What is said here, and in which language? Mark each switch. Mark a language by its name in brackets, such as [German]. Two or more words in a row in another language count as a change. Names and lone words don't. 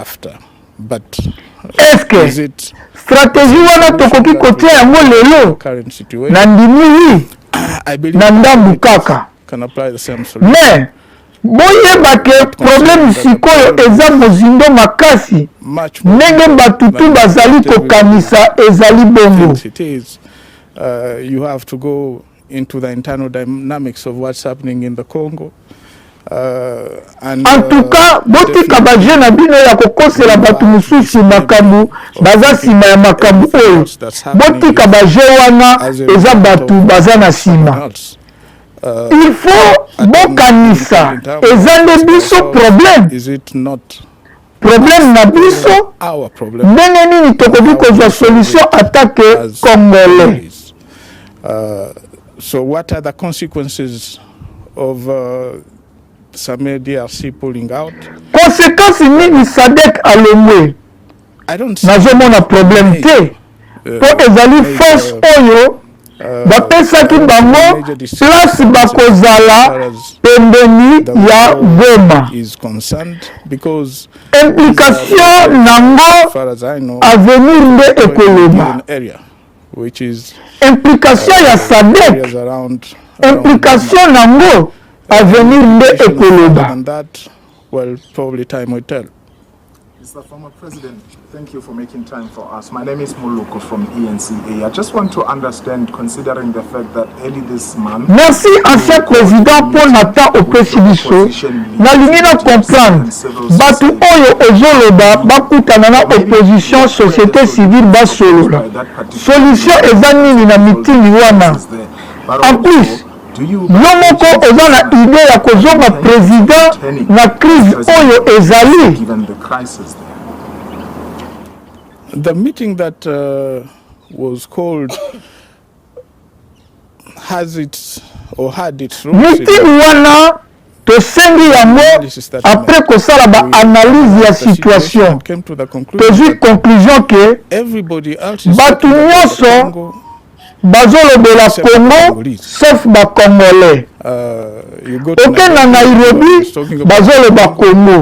[Lingala] Eske stratégie wana tokoki kotia yango lelo na ndimi na ndambu kaka? Mais boyeba ke problème sikoyo eza mozindo makasi ndenge batutu bazali kokanisa ezali bongo. [English] You have to go into the internal dynamics of what's happening in the Congo. [French] En tout cas, [Lingala] botika baje na bino ya kokosela batu mususu makambu baza sima ya makambu oyo. Botika baje wana eza batu baza na sima. [French] Il faut [Lingala] bokanisa eza nde biso problème na biso ndenge nini tokoki kozwa [French] solution attaque congolais. [English] So what are the consequences of some DRC pulling out? [Lingala] Conséquence nini SADC alongwe? Nazomona problème te. Po ezali force oyo bapesaki bango place bakozala pembeni ya Goma. Implication nango avenir nde ekoloba. Implication ya SADC, implication nango avenir nde ekoloba. [English] Well, probably time will tell. Mr. Former President, thank you for making time for us. My name is Muluko from ENCA. I just want to understand, considering the fact that early this month... [Lingala] Merci, [French] ancien président [Lingala] Paul Nata opesi biso. Nalingi na comprendre. Batu oyo ozoloba bakutana na [French] opposition société civile [Lingala] basolola. Solution eza nini na meeting wana. [French] En plus, [Lingala] moko oza na idée ya kozonga président na crise oyo ezali? [English] Given the crisis there. The meeting that was called had its roots [Lingala] meeting wana tosengi yango après kosala baanalyse ya situation tozwi conclusion ke bato nyonso bazolobela Congo sauf bakongolais. Okenda Nairobi bazoloba Congo.